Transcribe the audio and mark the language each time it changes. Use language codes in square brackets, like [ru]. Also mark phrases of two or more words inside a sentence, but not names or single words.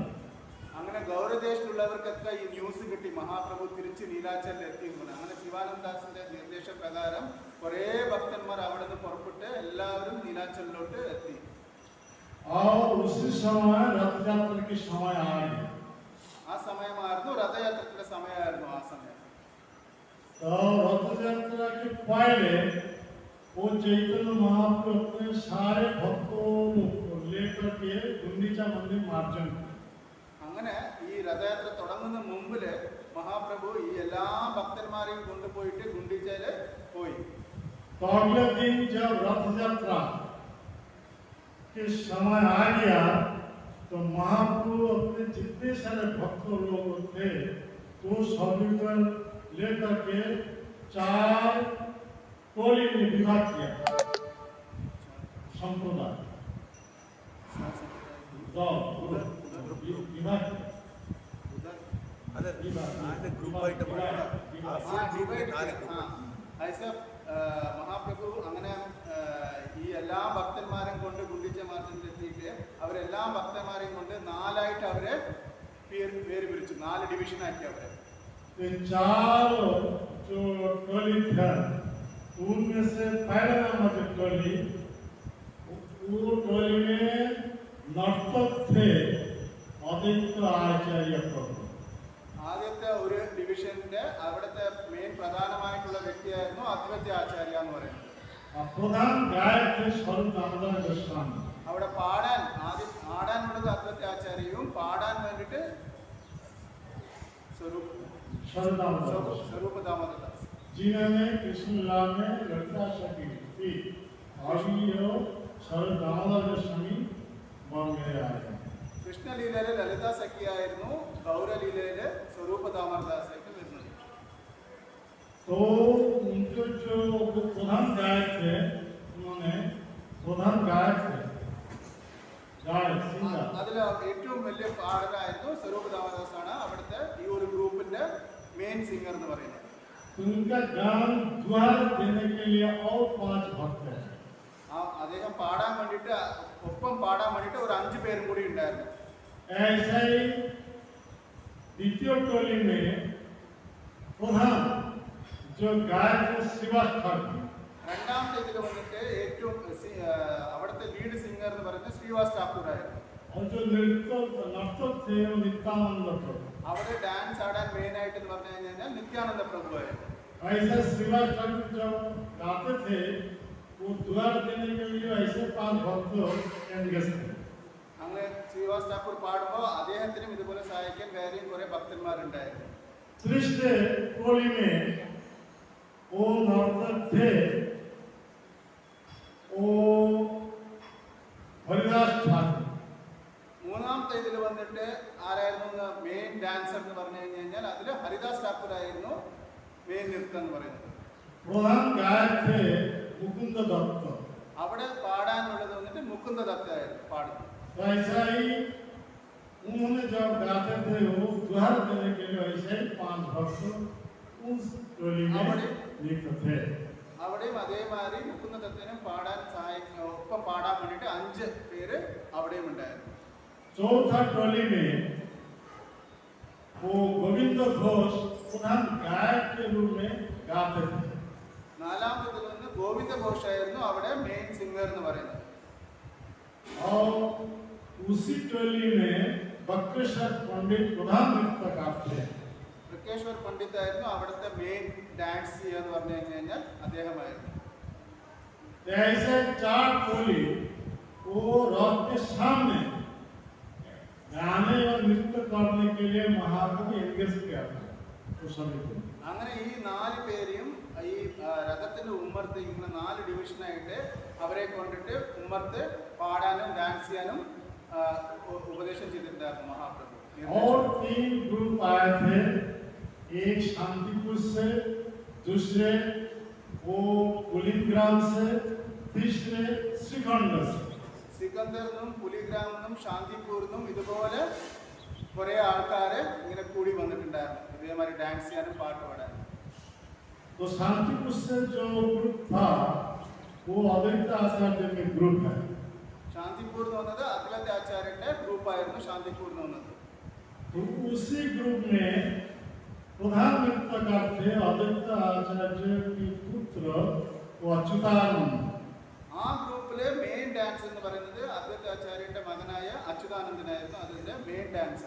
[ml] അങ്ങനെ ഗൗരദേശത്തിലുള്ളവർക്കൊക്കെ ഈ ന്യൂസ് കിട്ടി മഹാപ്രഭു തിരിച്ച് നീലാചലിൽ എത്തിയിരുന്നു. അങ്ങനെ ശിവാനന്ദാസിന്റെ നിർദ്ദേശപ്രകാരം കുറെ ഭക്തന്മാർ അവിടെ നിന്ന് പുറപ്പെട്ട് എല്ലാവരും നീലാചലിലോട്ട് എത്തി. [hi] और उसी समय रथ यात्रा के समय आ गए. [ml] ആ സമയമായിരുന്നു രഥയാത്രയുടെ സമയമായിരുന്നു. ആ സമയം [hi] तो रथ यात्रा के पहले वो चैतन्य महाप्रभु अपने सारे भक्तों को लेकर के गुंडीचा मंदिर मार्जन. [ml] അങ്ങനെ ഈ രഥയാത്ര തുടങ്ങുന്ന മുമ്പില് മഹാപ്രഭു ഈ എല്ലാ ഭക്തന്മാരെയും കൊണ്ടുപോയിട്ട് ഗുണ്ടിച്ചയില് പോയി. [hi] तो अगले दिन जब रथ यात्रा के समय आ गया तो महाप्रभु अपने जितने सारे भक्त लोग थे तो सभी को लेकर के 4 टोली में विभाग किया. संप्रदाय विभाग [ml] മഹാപ്രഭു അങ്ങനെ ഈ എല്ലാ ഭക്തന്മാരെയും കൊണ്ട് ഗുണ്ടിച്ച മാർഗത്തിലെത്തിയിട്ട് അവരെല്ലാ ഭക്തന്മാരെയും കൊണ്ട് 4 ആയിട്ട് അവരെ പേര് പിരിച്ചു. 4 ഡിവിഷൻ ആക്കി അവരെ. [hi] 4 जो टोली था उनमें से पहले नंबर की टोली वो टोली में नर्तक थे आदित्य आचार्य प्रभु. [ml] ആദ്യത്തെ ഒരു ഡിവിഷന്റെ അവിടുത്തെ മെയിൻ പ്രധാനമായിട്ടുള്ള വ്യക്തിയായിരുന്നു അദ്വൈത ആചാര്യ എന്ന് പറയുന്നത്. [hi] प्रधान गायक थे स्वरूप दामोदर गोस्वामी. [ml] അവിടെ ആദ്യം ആടാനുള്ളത് അദ്വൈത ആചാര്യയും പാടാൻ വേണ്ടിയിട്ട് സ്വരൂപ ദാമോദർ [hi] जिन्होंने कृष्ण लीला में ललिता सखी थी, अभी यो स्वरूप दामोदर गोस्वामी बन गए आए. [ml] കൃഷ്ണലീലയിലെ ലളിത സഖിയായിരുന്നു, ഗൗരലീലയിലെ സ്വരൂപ ദാമോദരദാസായിട്ട് വരുന്നത്. [hi] तो उनके जो प्रधान गायक थे, उन्होंने प्रधान गायक थे, गायक सिंगर. [ml] അതിൽ ഏറ്റവും വലിയ പാടലായിരുന്നു സ്വരൂപ ദാമോദരദാസാണ് അവിടുത്തെ ഈ ഒരു ഗ്രൂപ്പിന്റെ [en] main singer [ml] എന്ന് പറയുന്നത്. [hi] उनका गान द्वार देने के लिए और 5 भक्त हैं. [ml] അദ്ദേഹം പാടാൻ വേണ്ടിയിട്ട് ഒപ്പം പാടാൻ വേണ്ടിയിട്ട് ഒരു 5 പേരും കൂടി ഉണ്ടായിരുന്നു. [hi] ऐसे ही द्वितीय टोली में प्रधान जो गायक श्रीवास ठाकुर. [ml] രണ്ടാമത്തെ ഇതിൽ വന്നിട്ട് ഏറ്റവും അവിടുത്തെ [en] lead singer [ml] എന്ന് പറയുന്നത് ശ്രീവാസ് ഠാക്കൂർ ആയിരുന്നു. [hi] और जो नर्तक थे वो नित्यानंद प्रभु. [ml] അവിടെ ഡാൻസ് ആടാൻ മെയിൻ ആയിട്ട് എന്ന് പറഞ്ഞു കഴിഞ്ഞാൽ നിത്യാനന്ദ പ്രഭു ആയിരുന്നു. [hi] ऐसे श्रीवास ठाकुर जब गाते थे वो द्वार देने के लिए ऐसे 5 भक्त एंगेज थे. [ml] അങ്ങനെ ശ്രീവാസ് ഠാക്കൂർ പാടുമ്പോൾ അദ്ദേഹത്തിനും ഇതുപോലെ സഹായിക്കാൻ വേറെയും കുറെ ഭക്തന്മാരുണ്ടായിരുന്നു. [hi] तीसरे टोली में वो नर्तक थे, वो हरिदास ठाकुर. [ml] മൂന്നാമത്തെ ഇതിൽ വന്നിട്ട് ആരായിരുന്നു [en] main dancer [ml] എന്ന് പറഞ്ഞു കഴിഞ്ഞാൽ അതിൽ ഹരിദാസ് ഠാക്കൂർ ആയിരുന്നു മെയിൻ നൃത്തം എന്ന് പറയുന്നത്. [hi] प्रधान गायक थे मुकुंद दत्त. [ml] അവിടെ പാടാനുള്ളത് വന്നിട്ട് മുകുന്ദ ദത്ത ആയിരുന്നു പാടുന്നത്. [hi] ऐसा ही उन्होंने जब गाते थे वो द्वार देने के लिए ऐसे ही 5 भक्त उस टोली में लिप्त थे. [ml] അവിടെയും അതേമാതിരി മുകുന്ദ ദത്തനും പാടാൻ ഒപ്പം പാടാൻ വേണ്ടിയിട്ട് 5 പേര് അവിടെയും ഉണ്ടായിരുന്നു. [hi] चौथा टोली में वो गोविंद घोष प्रधान गायक के रूप में गाते थे. [ml] നാലാമത്തെ നിന്ന് ഗോവിന്ദ ഘോഷ് ആയിരുന്നു അവിടെ [en] main singer [ml] എന്ന് പറയുന്നത്. [hi] और उसी टोली में बक्रेश्वर पंडित प्रधान नृत्यकार थे. [ml] ബക്രേശ്വർ പണ്ഡിറ്റ് ആയിരുന്നു അവിടുത്തെ [en] main dance [ml] എന്ന് പറഞ്ഞു കഴിഞ്ഞാൽ അദ്ദേഹമായിരുന്നു. [hi] ऐसे 4 टोली वो रथ के सामने गाने और नृत्य करने के लिए महाप्रभु एंगेज किया था उस समय को. [ml] അങ്ങനെ ഈ 4 പേരെയും ഈ രഥത്തിന്റെ ഉമ്മർത്ത് ഇങ്ങനെ 4 ഡിവിഷനായിട്ട് അവരെ കൊണ്ടിട്ട് ഉമ്മർത്ത് പാടാനും ഡാൻസ് ചെയ്യാനും ഉപദേശം ചെയ്തിട്ടുണ്ടായിരുന്നു മഹാപ്രഭു. [hi] और 3 ग्रुप आए थे, एक शांतिपुर से, दूसरे वो पुलिग्राम से, तीसरे श्रीखंड से. [ml] സിക്കന്ദറിനും പുലിഗ്രാമിനും ശാന്തിപൂരിനും ഇതുപോലെ കുറെ ആൾക്കാരെ ഇങ്ങനെ കൂടി വന്നിട്ടുണ്ടായിരുന്നു ഇതേമാതിരി ഡാൻസ് ചെയ്യാനും പാട്ട് പാടാനും. [hi] तो शांतिपुर से जो ग्रुप था वो अद्वैत आचार्य के ग्रुप है. [ml] ശാന്തിപൂർ എന്ന് പറഞ്ഞത് അദ്വൈത ആചാര്യന്റെ ഗ്രൂപ്പായിരുന്നു ശാന്തിപൂർ എന്ന് പറഞ്ഞത്. [hi] तो उसी ग्रुप में प्रधान नृत्यकार थे अद्वैत आचार्य के पुत्र वो अच्युतानंद. [ml] ആ ഗ്രൂപ്പിലെ [en] main dance [ml] എന്ന് പറയുന്നത് അദ്വൈത ആചാര്യന്റെ മകനായ അച്യുതാനന്ദനായിരുന്നു അതിന്റെ [en] main dancer.